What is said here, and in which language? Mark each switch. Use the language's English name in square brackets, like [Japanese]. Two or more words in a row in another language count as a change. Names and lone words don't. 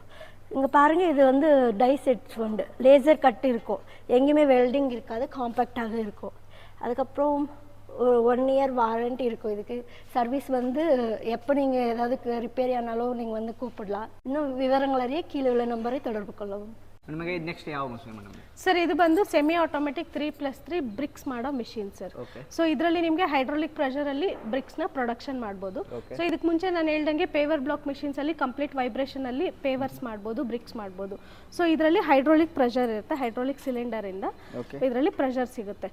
[Tamil] இங்கே பாருங்கள், இது வந்து [English] die set [Tamil] வந்து [English] laser cut [Tamil] இருக்கும். எங்கேயுமே வெல்டிங் இருக்காது, காம்பேக்டாக இருக்கும். அதுக்கப்புறம் 1 year வாரண்ட்டி இருக்கும். இதுக்கு சர்வீஸ் வந்து எப்போ நீங்கள் ஏதாவது ரிப்பேர் ஆனாலும் நீங்கள் வந்து கூப்பிடலாம். இன்னும் விவரங்கள் அறிய கீழே உள்ள நம்பரை தொடர்பு கொள்ளவும். [Kannada] ನಿಮಗೆ ನೆಕ್ಸ್ಟ್ ಯಾವ ಮಷಿನ್ ಮೇಡಮ್? ಸರ್ ಇದು ಬಂದು [English] semi automatic [Kannada] 3+3 ಬ್ರಿಕ್ಸ್ ಮಾಡೋ ಮಿಷಿನ್ ಸರ್. ಸೊ ಇದರಲ್ಲಿ ನಿಮಗೆ [English] hydraulic pressureಲ್ಲಿ [Kannada] ಬ್ರಿಕ್ಸ್ನ ಪ್ರೊಡಕ್ಷನ್ ಮಾಡ್ಬೋದು. ಸೊ ಇದಕ್ಕೆ ಮುಂಚೆ ನಾನು ಹೇಳ್ದಂಗೆ [English] paver block machinesಲ್ಲಿ complete vibrationಲ್ಲಿ [Kannada] ಪೇವರ್ಸ್ ಮಾಡ್ಬೋದು, ಬ್ರಿಕ್ಸ್ ಮಾಡ್ಬೋದು. ಸೊ ಇದರಲ್ಲಿ [English] hydraulic pressure [Kannada] ಇರುತ್ತೆ, [English] hydraulic cylinderಇಂದ [Kannada] ಇದರಲ್ಲಿ ಪ್ರೆಷರ್ ಸಿಗುತ್ತೆ.